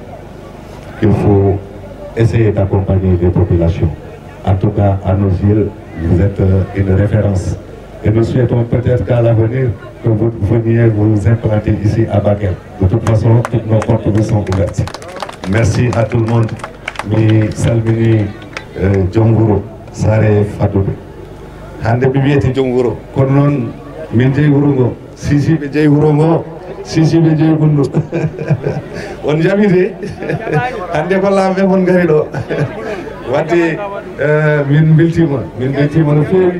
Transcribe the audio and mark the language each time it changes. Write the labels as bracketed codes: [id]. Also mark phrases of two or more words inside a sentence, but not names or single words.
[fr] Il faut essayer d'accompagner les populations. En tout cas, à nos yeux, vous êtes une référence. Et nous souhaitons peut-être qu'à l'avenir, que vous veniez vous implanter ici à Bakel. De toute façon, toutes nos portes vous sont ouvertes. Merci à tout le monde. [ff] Mi salmini Jonguro, Sare Fadoube. Hande bibiyete Jonguro. Kono non min jeyi wuro ngo, sisiɓe jeyi wuro ngo, sisiɓe jeyi Bundu. On jamide. Hande ko lamɓe mon ngari ɗo. Wadde min beltima no feewi.